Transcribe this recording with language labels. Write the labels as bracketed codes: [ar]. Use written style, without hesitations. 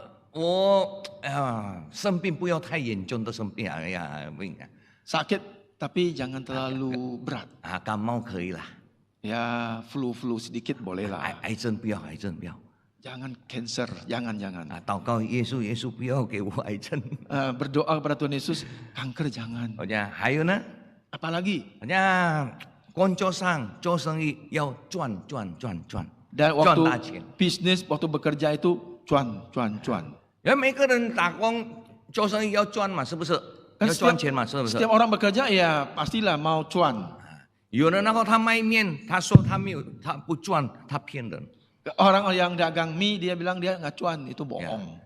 [zh] 我生病不要太严重的生病， [id] Sakit tapi jangan terlalu berat. [zh] 感冒可以啦， [id] Ya flu sedikit boleh lah. [zh] 癌症不要，癌症不要。 [id] Jangan cancer, jangan. [zh] 祷告耶稣，耶稣不要给我癌症。 [id] Berdoa kepada Tuhan Yesus, kanker jangan. [zh] 我讲还有呢， [id] Apalagi? [zh] 我讲工作上做生意要赚。 [id] Dan [zh] 赚 [id] waktu [zh] 大钱。 [id] bisnis, waktu bekerja itu cuan. [zh] 因为每个人打工做生意要赚嘛，是不是？要赚钱嘛，是不是？ [id] Setiap orang bekerja ya pastilah mau cuan. [zh] 有人然后他卖面，他说他没有，他不赚，他骗人。 [id] Orang yang dagang mie dia bilang dia nggak cuan, itu bohong.